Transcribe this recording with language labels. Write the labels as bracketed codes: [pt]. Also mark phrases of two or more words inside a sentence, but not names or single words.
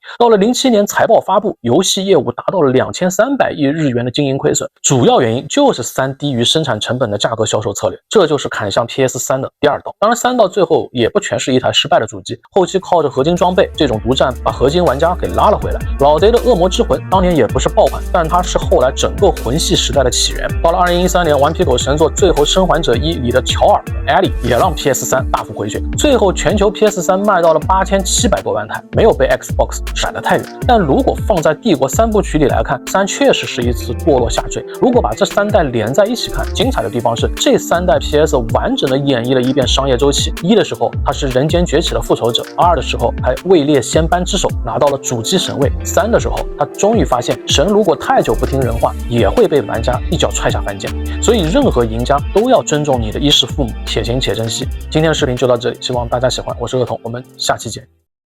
[zh] 到了07年財報發布，遊戲業務達到了2300億日元的經營虧損，主要原因就是3低於生產成本的價格銷售策略，這就是砍向 PS3 的第二刀。當然3到最後也不全是一台失敗的主機，後期靠着合金裝備這種獨佔把核心玩家給拉了回來。老賊的惡魔之魂當年也不是爆款，但它是後來整個魂系時代的起源。到了2013年，顽皮狗神作最後生還者1裡的喬爾和艾莉也讓 PS3 大幅回血，最後全球 PS3 賣到了8700多萬台，沒有被 Xbox 閃得太遠。但如果放在帝國3部曲裡來看，3確實是一次墮落下墜。如果把這3代連在一起看，精彩的地方是這3代 PS 完整的演繹了一遍商業週期。1的時候它是人間崛起的復仇者，2的時候還位列仙班之首，拿到了主機神位，3 的時候他終於發現神如果太久不聽人話，也會被玩家一腳踹下凡間。所以任何贏家都要尊重你的衣食父母，且行且珍惜。今天的視頻就到這裡，希望大家喜歡，我是惡童，我們下期見。